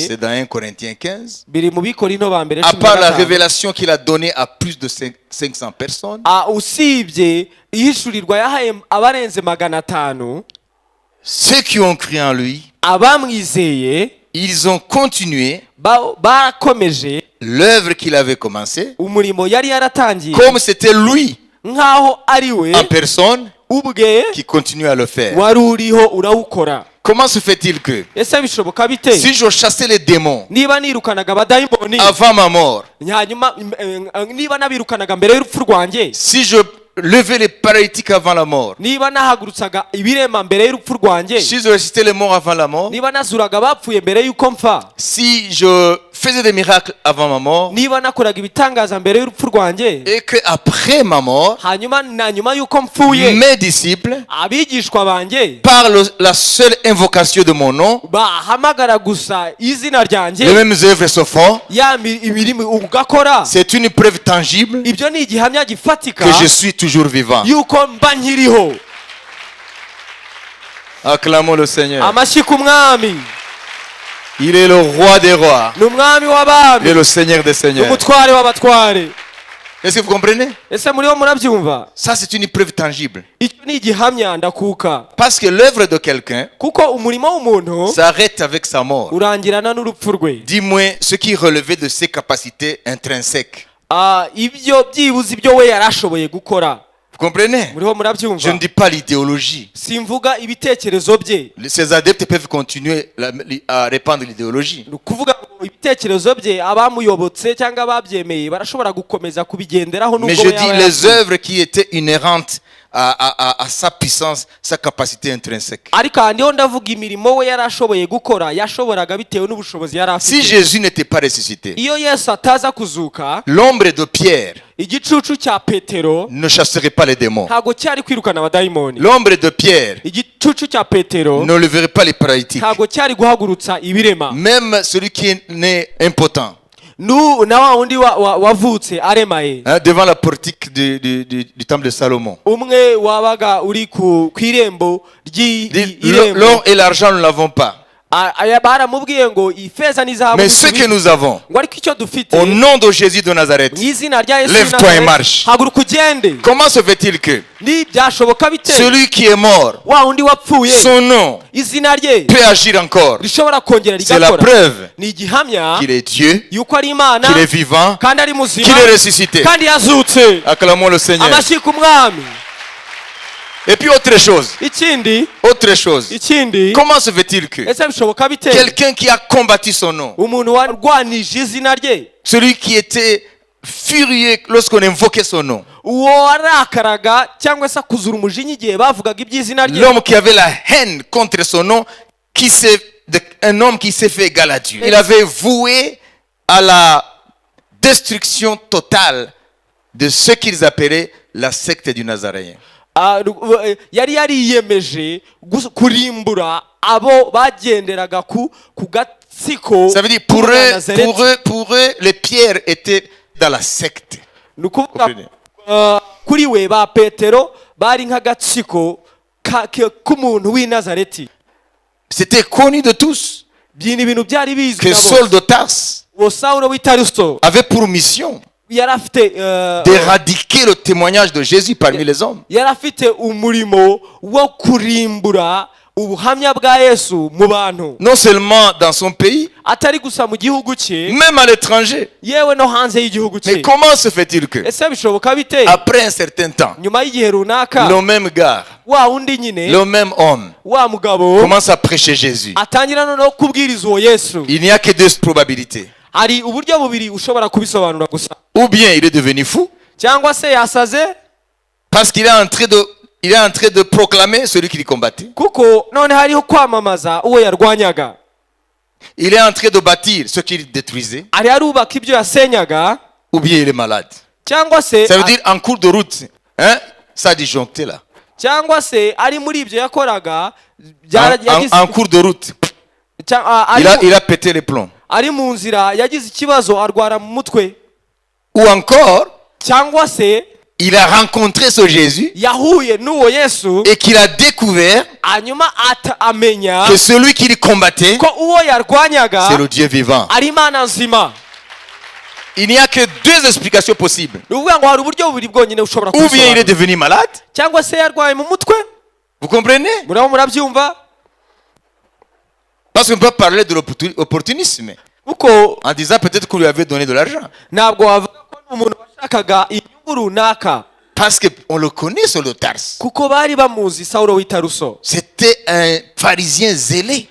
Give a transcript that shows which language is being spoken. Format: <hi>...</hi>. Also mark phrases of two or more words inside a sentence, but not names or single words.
<fr>c'est dans 1 Corinthiens 15.</fr> <rw>biri mu Bikorinto ba mbere</rw> <fr>À part la 15. révélation qu'il a donnée à plus de 500 personnes,</fr> <rw>Usibye ihishurirwa yahaye abarenze 500,</rw> <fr>ceux qui ont cru en lui,</fr> <rw>abamwizeye</rw> <fr>ils ont continué</fr> <rw>barakomeje</rw> <fr>l'œuvre qu'il avait commencée,</fr> <rw>umurimo yari yaratangiye,</rw> <fr>comme c'était lui</fr> <rw>nk'aho ari we</rw> <fr>en personne</fr> <rw>ubwe</rw> <fr>qui continue à le faire.</fr> <rw>wari uriho urawukora.</rw> <fr>Comment se fait-il que</fr> <rw>Ese bishoboka bite</rw> <fr>si je chassais les démons</fr> <rw>niba nirukanaga abadayimoni,</rw> <fr>avant ma mort,</fr> <rw>hanyuma niba nabirukanaga mbere y'urupfu rwanjye,</rw> <fr>si je levé les paralytiques avant la mort,</fr> <rw>niba nahagurutsaga ibirema mbere y'urupfu rwanjye,</rw> <fr>si je ressuscitais les morts avant la mort,</fr> <rw>niba nazuraga abapfuye mbere y'uko mpfa,</rw> <fr>si je faisais des miracles avant ma mort,</fr> <rw>niba nakoraga ibitangaza mbere y'urupfu rwanjye,</rw> <fr>et que après ma mort,</fr> <rw>hanyuma na nyuma y'uko mpfuye</rw> <fr>mes disciples,</fr> <rw>abigishwa banjye</rw> <fr>par la seule invocation de mon nom,</fr> <rw>bahamagara gusa izina</rw> <fr>les</fr> <rw>ryanjye,</rw> <fr>mêmes œuvres se font,</fr> <rw>imirimo ugakora,</rw> <fr>c'est une preuve tangible</fr> <rw>ibyo ni igihamya gifatika</rw> <fr>que je suis toujours vivant.</fr> <rw>yuko mba nkiriho.</rw> <fr>Acclamons le Seigneur.</fr> <rw>Amashyi ku mwami,</rw> <fr>Il est le roi des rois.</fr> <rw>ni umwami</rw> <fr>Il est</fr> <rw>w'abami,</rw> <fr>le Seigneur des seigneurs.</fr> <rw>umutware w'abatware.</rw> <fr>Est-ce que vous comprenez?</fr> <rw>Ese muriho murabyumva?</rw> <fr>Ça, c'est une preuve tangible.</fr> <rw>Icyo ni igihamya ndakuka,</rw> <fr>Parce que l'œuvre de quelqu'un</fr> <rw>kuko umurimo w'umuntu</rw> <fr>s'arrête avec sa mort.</fr> <rw>urangirana n'urupfu rwe.</rw> <fr>Dis-moi ce qui relevait de ses capacités intrinsèques.</fr> <rw>Ibyo byibuze ibyo we yari ashoboye gukora.</rw> <fr>Vous comprenez?</fr> <rw>Muriho</rw> <fr>Je ne</fr> <rw>murabyumva?</rw> <fr>dis pas l'idéologie.</fr> <rw>Simvuga ibitekerezo bye,</rw> <fr>Ces adeptes peuvent continuer à répandre l'idéologie.</fr> <rw>ni ukuvuga ngo ibitekerezo bye abamuyobotse cyangwa ababyemeye barashobora gukomeza kubigenderaho</rw> <fr>Mais</fr> <rw>nubwo</rw> <fr>je</fr> <rw>we</rw> <fr>dis</fr> <rw>yaba</rw> <fr>les</fr> <rw>yapfuye.</rw> <fr>œuvres qui étaient inhérentes à sa puissance, sa capacité intrinsèque.</fr> <rw>ariko aha niho ndavuga imirimo we yari ashoboye gukora, yashoboraga bitewe n'ubushobozi yari</rw> <fr>Si</fr> <rw>afite.</rw> <fr>Jésus n'était pas ressuscité,</fr> <rw>Iyo Yesu ataza kuzuka,</rw> <fr>l'ombre de Pierre</fr> <rw>igicucu cya Petero</rw> <fr>ne chasserait pas les démons.</fr> <rw>ntabwo cyari kwirukana abadayimoni.</rw> <fr>L'ombre de Pierre</fr> <rw>Igicucu cya Petero</rw> <fr>ne leverait pas les paralytiques.</fr> <rw>ntabwo cyari guhagurutsa ibirema.</rw> <fr>Même celui qui est né impotent,</fr> <rw>Na wa wundi wavutse aremaye,</rw> <fr>hein, devant la portique du temple de Salomon.</fr> <rw>umwe wabaga uri ku irembo</rw> <fr>Dit,</fr> <rw>ry'irembo,</rw> <fr>l'or et l'argent, nous ne l'avons pas.</fr> <rw>baramubwiye ngo ifeza n'izahabu</rw> <fr>Mais ce que nous avons,</fr> <rw>ngo ariko icyo dufite</rw> <fr>au nom de Jésus de Nazareth,</fr> <rw>mu izina rya Yesu</rw> <fr>Lève-toi</fr> <rw>w'i</rw> <fr>et</fr> <rw>Nazareti,</rw> <fr>marche.</fr> <rw>haguruka ugende.</rw> <fr>comment se fait-il que</fr> <rw>Ni byashoboka bite</rw> <fr>celui qui est mort,</fr> <rw>wa wundi wapfuye</rw> <fr>son nom</fr> <rw>izina rye</rw> <fr>peut agir encore?</fr> <rw>rishobora kongera</rw> <fr>C'est la</fr> <rw>rigakora?</rw> <fr>preuve</fr> <rw>Ni igihamya</rw> <fr>qu'il est Dieu,</fr> <rw>yuko ari Imana</rw> <fr>qu'il est vivant,</fr> <rw>kandi ari muzima</rw> <fr>qu'il est ressuscité.</fr> <rw>kandi yazutse.</rw> <fr>Acclamons le Seigneur.</fr> <rw>Amashyi ku mwami.</rw> <fr>Et puis autre chose,</fr> <rw>ikindi</rw> <fr>comment se fait-il que</fr> <rw>ese bishoboka bite</rw> <fr>quelqu'un qui a combattu son nom,</fr> <rw>umuntu warwanije izina rye,</rw> <fr>celui qui était furieux lorsqu'on invoquait son nom,</fr> <rw>uwo warakaraga cyangwa se akuzura umujinya igihe bavugaga iby'izina rye,</rw> <fr>l'homme qui avait la haine contre son nom, un homme qui s'est fait égal à Dieu, il avait voué à la destruction totale de ce qu'ils appelaient la secte du Nazaréen.</fr> <rw>yari yariyemeje kurimbura abo bagenderaga ku gatsiko.</rw> <fr>Ça veut dire pour eux, les pierres étaient dans la secte.</fr> <rw>Ni ukuvuga kuri we ba Petero bari nk'agatsiko k'umuntu w'i Nazareti.</rw> <fr>C'était connu de tous</fr> <rw>Ni ibintu byari bizwi</rw> <fr>que</fr> <rw>na bose.</rw> <fr>Saul de Tarse</fr> <rw>Uwo Sawulo w'i Taruso</rw> <fr>avait pour mission</fr> <rw>yari afite</rw> <fr>d'éradiquer le témoignage de Jésus parmi les hommes.</fr> <rw>yari afite umurimo wo kurimbura ubuhamya bwa Yesu mu bantu,</rw> <fr>Non seulement dans son pays,</fr> <rw>atari gusa mu gihugu cye,</rw> <fr>même à l'étranger.</fr> <rw>yewe no hanze y'igihugu</rw> <fr>Mais</fr> <rw>cye.</rw> <fr>comment se fait-il que,</fr> <rw>Ese bishoboka bite</rw> <fr>après un certain temps,</fr> <rw>nyuma y'igihe runaka</rw> <fr>le même gars,</fr> <rw>wa wundi nyine</rw> <fr>le même homme,</fr> <rw>wa mugabo</rw> <fr>commence à prêcher Jésus?</fr> <rw>atangira noneho kubwiriza uwo Yesu?</rw> <fr>Il n'y a que deux probabilités.</fr> <rw>Hari uburyo bubiri ushobora kubisobanura gusa.</rw> <fr>Ou bien il est devenu fou,</fr> <rw>Cyangwa se yasaze</rw> <fr>parce qu'il est en train de proclamer celui qui le combattait.</fr> <rw>kuko none hariho kwamamaza uwo yarwanyaga,</rw> <fr>Il est en train de bâtir ce qu'il détruisait.</fr> <rw>ari arubaka ibyo yasenyaga,</rw> <fr>Ou bien il est malade.</fr> <rw>cyangwa se</rw> <fr>Ça veut dire en cours de route, hein, ça a disjoncté là.</fr> <rw>cyangwa se ari muri ibyo yakoraga</rw> <fr>En cours de route, il a pété les plombs.</fr> <rw>ari mu nzira yagize ikibazo arwara mu mutwe,</rw> <fr>Ou encore,</fr> <rw>cyangwa se</rw> <fr>il a rencontré ce Jésus</fr> <rw>yahuye n'uwo Yesu</rw> <fr>et qu'il a découvert</fr> <rw>hanyuma amenya</rw> <fr>que celui qui le combattait,</fr> <rw>ko uwo yarwanyaga</rw> <fr>c'est le Dieu vivant.</fr> <rw>ari Imana nzima.</rw> <fr>Il n'y a que deux explications possibles.</fr> <rw>Ni ukuvuga ngo hari uburyo bubiri bwonyine bushobora</rw> <fr>Ou bien il est</fr> <rw>kubisobanura.</rw> <fr>devenu malade.</fr> <rw>Cyangwa se yarwaye mu mutwe.</rw> <fr>Vous comprenez?</fr> <rw>Murabo murabyumva?</rw> <fr>Parce qu'on peut parler de l'opportunisme</fr> <rw>Kuko</rw> <fr>en disant peut-être qu'on lui avait donné de l'argent.</fr> <rw>ntabwo wavuga ko umuntu washakaga inyungu runaka,</rw> <fr>Parce qu'on le connaît sur le Tarse.</fr> <rw>kuko bari bamuzi Sawulo w'i Taruso.</rw> <fr>C'était un pharisien zélé.</fr>